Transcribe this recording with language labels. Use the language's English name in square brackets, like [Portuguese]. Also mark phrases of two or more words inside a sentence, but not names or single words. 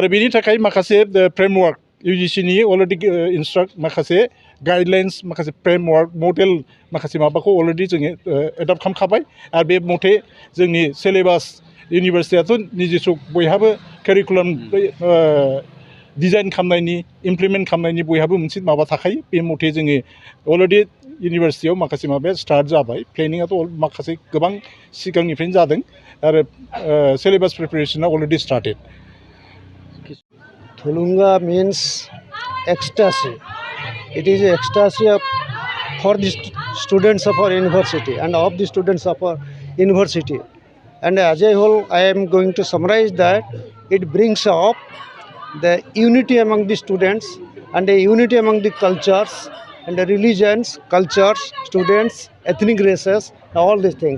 [Bodo] बेनि थाखाय माखासे फ्रेमवर्क UGC-नि [English] already instruct [Bodo] माखासे गाइडलाइन्स माखासे [English] framework model [Bodo] माखासे माबाखौ अलरेडि जोङो एडप्ट खालामखाबाय आरो बे मथे जोंनि सिलेबास इउनिभार्सिटियाथ' निजेस्व बयहाबो [English] curriculum design [Bodo] खालामनायनि इमप्लिमेंट खालामनायनि बयहाबो मोनसे माबा थाखायो बे मथे जोङो अलरेडि इउनिभार्सिटियाव माखासे माबाया स्टार्ट जाबाय प्लेनिंआथ' माखासे गोबां सिगांनिफ्रायनो जादों आरो [English] syllabus preparation already started Thulunga means ecstasy. It is ecstasy for the students of our university and of the students of our university. And as a whole, I am going to summarize that it brings up the unity among the students and the unity among the cultures and the religions, cultures, students, ethnic races, all these things.